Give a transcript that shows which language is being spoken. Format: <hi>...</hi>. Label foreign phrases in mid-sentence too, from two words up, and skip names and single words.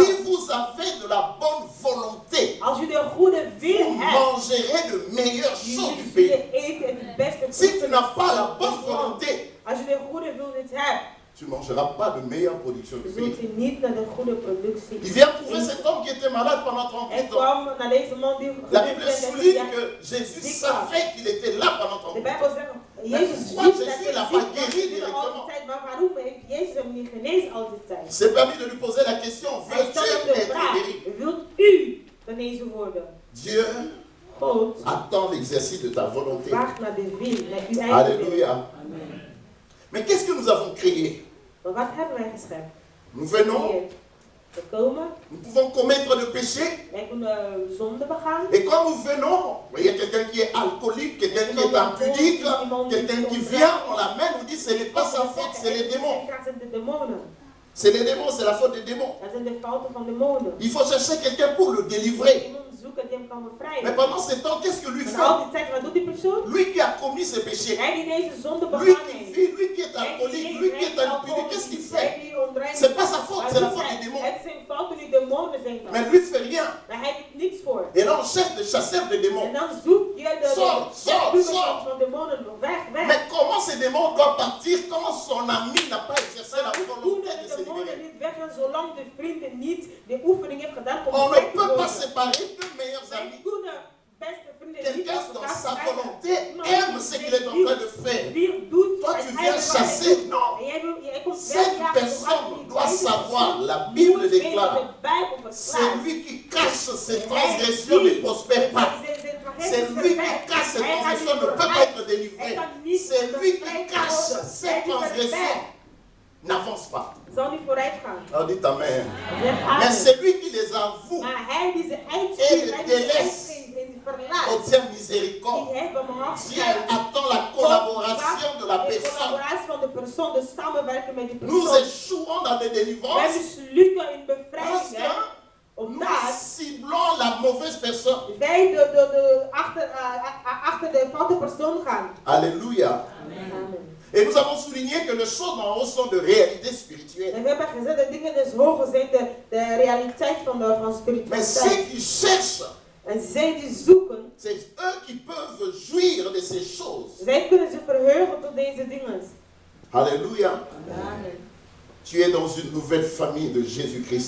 <nl>vraag.</nl> <fr>vous avez de la bonne volonté,</fr> <nl>Als u de goede wil</nl> <fr>vous</fr> <nl>hebt,</nl> <fr>mangerez de meilleures choses du</fr> <nl>jullie</nl> <fr>pays.</fr> <nl>zullen eten het beste</nl> <fr>Si tu</fr> <nl>voedsel</nl> <fr>n'as pas la</fr> <nl>van</nl> <fr>bonne</fr> <nl>het land.</nl> <fr>volonté,</fr> <nl>Als je de goede wil niet hebt,</nl> <fr>tu ne mangeras pas de meilleure production du</fr> <nl>zult</nl> <fr>pays.</fr> <nl>u niet naar de goede productie.</nl> <fr>Il vient trouver cet homme qui était malade pendant</fr> <nl>En</nl> <fr>38 ans.</fr> <nl>kwam naar deze man die</nl> <fr>La Bible souligne que Jésus</fr> <nl>Dik</nl> <fr>savait qu'il était là pendant</fr> <nl>De</nl> <fr>38 ans.</fr> <nl>Bijbel zegt, Jezus</nl> <fr>pourquoi</fr> <nl>wist</nl> <fr>Jésus</fr> <nl>dat hij</nl> <fr>l'a</fr> <nl>ziek</nl> <fr>pas</fr> <nl>was</nl> <fr>guéri</fr> <nl>niet</nl> <fr>directement?</fr> <nl>al die tijd, maar waarom heeft Jezus hem niet genezen al die tijd?</nl> <fr>C'est permis de lui poser la question,</fr> <nl>Hij</nl> <fr>veux-tu</fr> <nl>stelt hem de</nl> <fr>être</fr> <nl>vraag,</nl> <fr>guéri?</fr> <nl>wilt u genezen worden?</nl> <fr>Dieu</fr> <nl>God</nl> <fr>attend l'exercice de ta volonté.</fr> <nl>vraagt naar de wil, naar uw eigen wil.</nl> <fr>Alléluia. Mais qu'est-ce que nous avons créé?</fr> <nl>Maar wat hebben wij geschept?</nl> <fr>Nous venons,</fr> <nl>Hier, we komen,</nl> <fr>nous pouvons commettre le péché.</fr> <nl>wij kunnen zonde begaan.</nl> <fr>Et quand nous venons, il y a quelqu'un qui est alcoolique, quelqu'un qui est impudique, quelqu'un qui vient, on l'amène, on dit ce n'est pas sa faute, c'est les démons.</fr> <nl>Dat zijn de demonen.</nl> <fr>C'est les démons, c'est la faute des démons.</fr> <nl>Dat zijn de fouten van demonen.</nl> <fr>Il faut chercher quelqu'un pour le délivrer.</fr> <nl>Iemand zoeken die hem kan</nl> <fr>Mais</fr> <nl>bevrijden.</nl> <fr>pendant ce temps, qu'est-ce que lui</fr> <nl>En</nl> <fr>fait?</fr> <nl>al die tijd, wat doet die persoon?</nl> <fr>Lui qui a commis ses péchés,</fr> <nl>Hij die deze zonde</nl> <fr>lui</fr> <nl>begaan</nl> <fr>qui</fr> <nl>heeft.</nl> <fr>vit, lui qui est alcoolique, lui qui est impudique, qu'est-ce qu'il fait? C'est C'est pas sa faute, c'est la faute des démons.</fr> <nl>Het zijn fouten die demonen zijn dan.</nl> <fr>Mais lui fait rien.</fr> <nl>Maar hij doet niks voor.</nl> <fr>Et là, on cherche des chasseurs de démons.</fr> <nl>En dan zoek je de</nl> <fr>Sors.</fr> <nl>van demonen weg, weg.</nl> <fr>Mais comment ces démons doivent partir quand son ami n'a pas exercé la</fr> <nl>Maar hoe</nl> <fr>volonté</fr> <nl>kunnen de de</nl> <fr>se</fr> <nl>demonen</nl> <fr>libérer?</fr> <nl>niet weggaan zolang de vrienden niet de oefening heeft gedaan om</nl> <fr>On ne</fr> <nl>vrij te</nl> <fr>peut pas</fr> <nl>worden?</nl> <fr>séparer deux meilleurs</fr> <nl>Wij</nl> <fr>amis.</fr> <nl>kunnen beste vrienden niet</nl> <fr>Quelqu'un</fr> <nl>uit</nl> <fr>dans</fr> <nl>elkaar</nl> <fr>sa</fr> <nl>scheiden.</nl> <fr>volonté</fr> <nl>Iemand</nl> <fr>aime</fr> <nl>die</nl> <fr>ce qu'il est en train de faire.</fr> <nl>die doet</nl> <fr>Toi,</fr> <nl>wat</nl> <fr>tu</fr> <nl>hij</nl> <fr>viens</fr> <nl>wil</nl> <fr>chasser.</fr> <nl>doen.</nl> <fr>Non.</fr> <nl>En jij komt</nl> <fr>Cette</fr> <nl>wegjagen,</nl> <fr>personne</fr> <nl>zoals die</nl> <fr>doit</fr> <nl>deze</nl> <fr>savoir,</fr> <nl>persoon</nl> <fr>la Bible</fr> <nl>moet weten,</nl> <fr>déclare,</fr> <nl>de Bijbel</nl> <fr>c'est</fr> <nl>verklaart.</nl> <fr>lui qui cache ses transgressions ne prospère pas. C'est lui qui cache ses transgressions ne peut pas être délivré. C'est lui qui cache ses transgressions n'avance pas.</fr> <nl>Zal niet vooruit gaan.</nl> <fr>On dit Amen.</fr> <nl>Zeg</nl> <fr>Mais</fr> <nl>amen.</nl> <fr>c'est lui qui les avoue,</fr> <nl>Maar hij die ze</nl> <fr>Et</fr> <nl>uitstuurt,</nl> <fr>le</fr> <nl>hij die ze</nl> <fr>délaisse.</fr> <nl>uitgeeft en die verlaat,</nl> <fr>obtient</fr> <nl>die</nl> <fr>miséricorde.</fr> <nl>heeft</nl> <fr>Dieu</fr> <nl>barmhartigheid.</nl> <fr>attend la collaboration de la</fr> <nl>De</nl> <fr>personne.</fr> <nl>collaboratie van de persoon, de samenwerking met die</nl> <fr>Nous</fr> <nl>persoon.</nl> <fr>échouons dans des</fr> <nl>Wij</nl> <fr>délivrances</fr> <nl>mislukken in</nl> <fr>parce</fr> <nl>bevrijdingen,</nl> <fr>que nous</fr> <nl>omdat</nl> <fr>ciblons la mauvaise personne.</fr> <nl>wij achter de foute persoon gaan.</nl> <fr>Alléluia. Amen. Et nous avons souligné que les choses d'en haut sont de réalité spirituelle.</fr> <nl>En we hebben gezegd dat dingen dus hoger zijn, de realiteit van</nl> <fr>Mais</fr> <nl>spiritualiteit.</nl> <fr>ceux qui cherchent,</fr> <nl>En zij die zoeken,</nl> <fr>c'est eux qui peuvent jouir de ces choses.</fr> <nl>zij kunnen zich verheugen tot deze dingen.</nl> <fr>Alléluia. Amen. Tu es dans une nouvelle famille de Jésus-Christ.</fr>